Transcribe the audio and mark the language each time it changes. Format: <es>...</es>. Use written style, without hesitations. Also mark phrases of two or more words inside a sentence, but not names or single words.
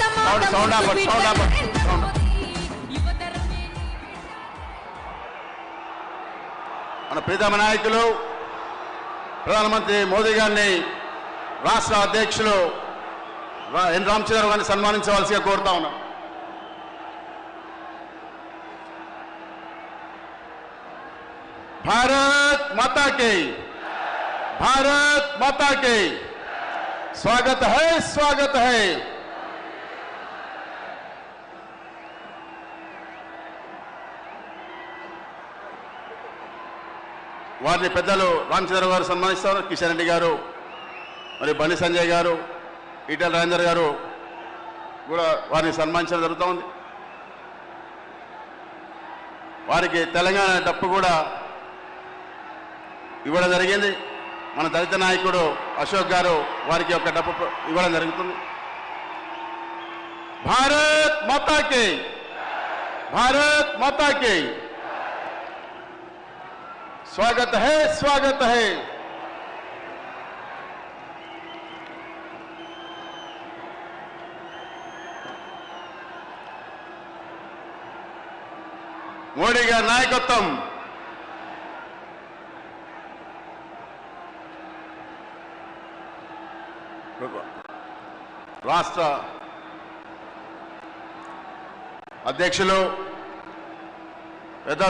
<te>మన ప్రీతమ నాయకులు ప్రధానమంత్రి మోదీ గారిని రాష్ట్ర అధ్యక్షులు ఎన్ రామచంద్రరావు గారిని సన్మానించవలసిగా కోరుతా ఉన్నాం.</te> <hi>भारत माता की, भारत माता की स्वागत है, स्वागत है.</hi> <te>వారిని పెద్దలు రామచంద్రరావు గారు సన్మానిస్తారు. కిషన్ రెడ్డి గారు, మరి బండి సంజయ్ గారు, ఈటెల రాజేందర్ గారు కూడా వారిని సన్మానించడం జరుగుతోంది. వారికి తెలంగాణ డప్పు కూడా ఇవ్వడం జరిగింది. మన దళిత నాయకుడు అశోక్ గారు వారికి ఒక డప్పు ఇవ్వడం జరుగుతుంది.</te> <hi>भारत माता की, भारत माता की स्वागत है, स्वागत है.</hi> <te>మోడీ గారి నాయకత్వం రాష్ట్ర అధ్యక్షులు పెద్దలు</te>